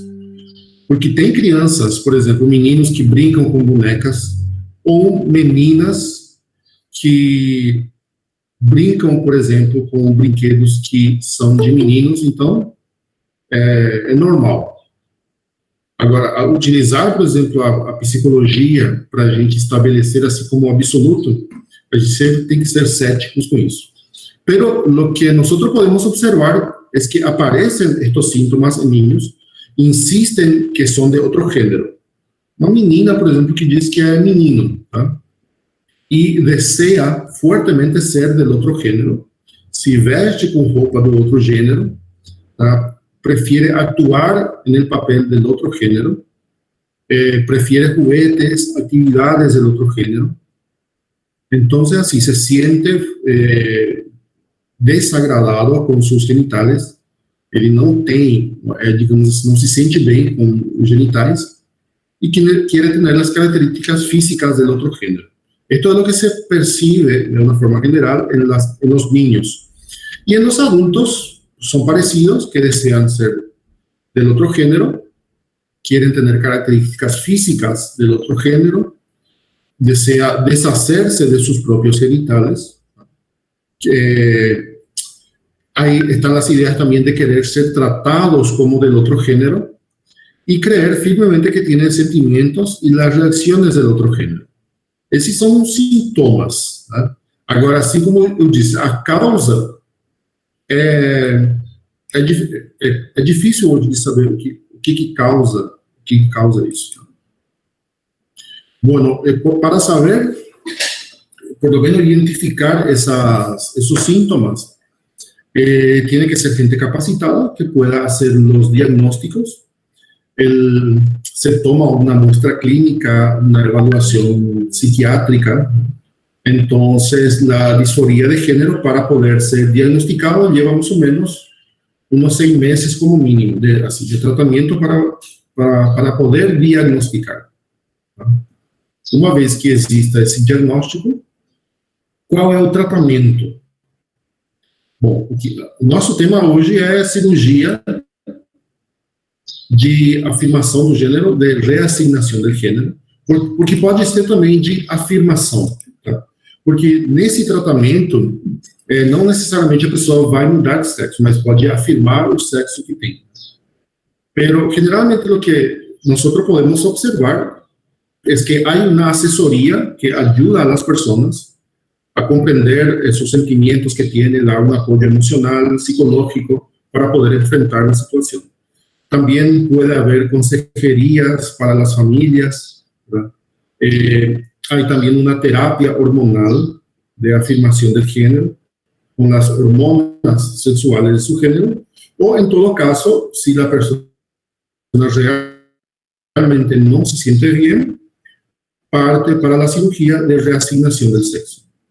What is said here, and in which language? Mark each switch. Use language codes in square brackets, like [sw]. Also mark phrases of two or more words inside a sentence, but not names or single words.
[pt] Porque tem crianças, por exemplo, meninos que brincam com bonecas, ou meninas que brincam, por exemplo, com brinquedos que são de meninos, então é normal. Agora, utilizar, por exemplo, a psicologia para a gente estabelecer assim como absoluto, a gente sempre tem que ser céticos com isso. [es] Pero lo que nosotros podemos observar es que aparecen estos síntomas en niños, insisten que son de otro género. [pt] Uma menina, por exemplo, que diz que é menino, tá? E deseja fortemente ser del outro gênero, se veste com roupa do outro gênero, tá? [es] prefiere actuar en el papel del otro género, prefiere juguetes, actividades del otro género. Entonces, así se siente desagradado [pt] com seus genitales, ele não tem, digamos, não se sente bem com os genitais e [es] quiere tener las características físicas del otro género. Esto es lo que se percibe de una forma general en los niños. Y en los adultos son parecidos, que desean ser del otro género, quieren tener características físicas del otro género, desea deshacerse de sus propios genitales. Ahí están las ideas también de querer ser tratados como del otro género y creer firmemente que tienen sentimientos y las reacciones del otro género. [pt] Esses são sintomas. Né? Agora, assim como eu disse, a causa é difícil hoje de saber o que causa isso. [es] Bueno, para saber, por lo menos identificar esos síntomas, tiene que ser gente capacitada que pueda hacer los diagnósticos. Se toma una muestra clínica, una evaluación psiquiátrica. Entonces, la disforía de género, para poder ser diagnosticado, lleva más o menos unos 6 meses como mínimo de tratamiento para poder diagnosticar. [pt] Uma vez que exista esse diagnóstico, qual é o tratamento? Bom, o nosso tema hoje é cirurgia de afirmação do gênero, de reassignação do gênero, porque pode ser também de afirmação, tá? Porque nesse tratamento, não necessariamente a pessoa vai mudar de sexo, mas pode afirmar o sexo que tem. [es] Pero generalmente [pt] o que nós podemos observar é que há uma assessoria que ajuda [es] a las personas a compreender esos sentimientos que tienen, dar un apoyo emocional, psicológico, para poder enfrentar la situación. También puede haber consejerías para las familias, ¿verdad? Hay también una terapia hormonal de afirmación del género, con las hormonas sexuales de su género, o en todo caso, si la persona realmente no se siente bien, parte para la cirugía de reasignación del sexo.